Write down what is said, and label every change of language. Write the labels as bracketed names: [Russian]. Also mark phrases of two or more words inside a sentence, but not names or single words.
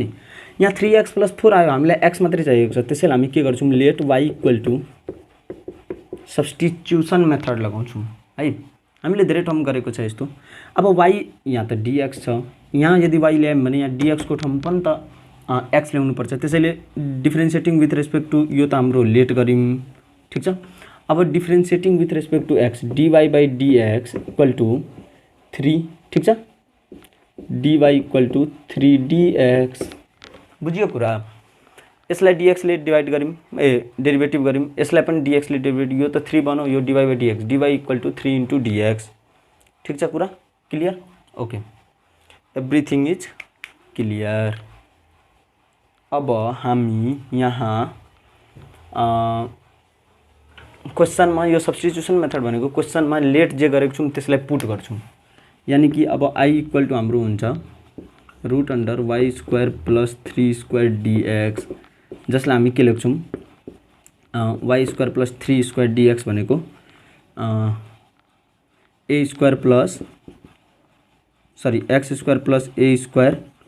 [Nepali] यहाँ [English] 3x plus 4 [Nepali] आयो, हामीलाई x मात्रै चाहिएको छ, त्यसैले हामी के गर्छौँ [English] let y equal to substitution method [Nepali] लगाउँछौँ है। हामीले धेरै ठाउँ गरेको छ यस्तो। अब y यहाँ त dx छ, यहाँ यदि y ल्यायौँ भने यहाँ dx को ठाउँमा पनि त x ल्याउनु पर्छ। त्यसैले [English] differentiating with respect to [Nepali] यो त हाम्रो लेट गऱ्यौँ। ठिक छ, अब [English] differentiating with respect to x dy by dx equal to 3. [Nepali] ठिक छ, [English] dy equal to 3dx. [Nepali] बुझियो कुरा। यसलाई dx ले डिवाइड गऱ्यौँ, डेरिभेटिभ गऱ्यौँ, यसलाई पनि dx ले डेरिभेटिभ, यो त 3 बनाऊ, यो [English] dy by dx, dy equal to 3 into dx. [Nepali] ठिक छ, कुरा क्लियर। [English] okay, everything is clear. [Nepali] अब हामी यहाँ क्वेसनमा यो [English] substitution method [Nepali] भनेको क्वेसनमा लेट जे गरेको छौँ त्यसलाई पुट गर्छौँ। यानी कि अब [English] i equal to [Nepali] हाम्रो हुन्छ [English] root under y square plus 3 square dx, [Nepali] जसलाई हामी के लेख्छौँ [English] y square plus 3 square dx [Nepali] भनेको [English] a square plus x square plus a square.